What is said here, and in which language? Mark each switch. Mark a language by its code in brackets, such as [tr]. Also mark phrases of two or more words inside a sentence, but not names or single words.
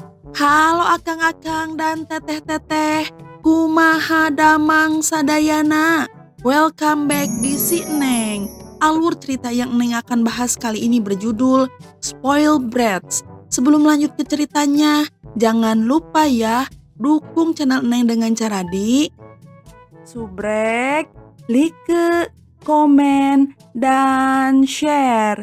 [su] Halo akang-akang dan teteh-teteh, kumaha damang sadayana. [en] Welcome back di Si Neng. [id] Alur cerita yang Neng akan bahas kali ini berjudul Spoiled Brats. Sebelum lanjut ke ceritanya, jangan lupa ya, dukung channel Neng dengan cara subrek, like, komen, dan share.